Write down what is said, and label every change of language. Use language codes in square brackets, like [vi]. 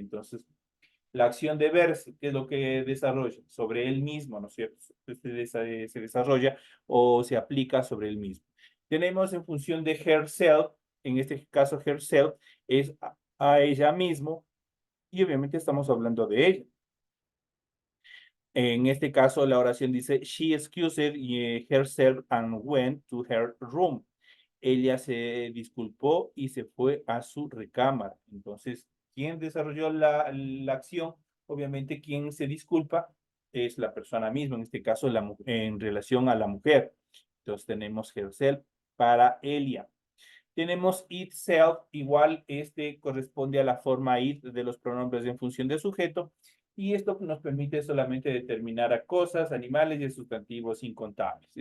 [es] Entonces, la acción de verse, ¿qué es lo que desarrolla? Sobre él mismo, ¿no es cierto? Se desarrolla o se aplica sobre él mismo. Tenemos en función de herself, en este caso herself, es a ella mismo, y obviamente estamos hablando de ella. En este caso, la oración dice, [en] she excused herself and went to her room. [es] Ella se disculpó y se fue a su recámara. Entonces, ¿quién desarrolló la acción? Obviamente, quien se disculpa es la persona misma, en este caso, en relación a la mujer. Entonces, tenemos herself para Elia. Tenemos itself, igual este corresponde a la forma it de los pronombres en función de sujeto, y esto nos permite solamente determinar a cosas, animales y sustantivos incontables.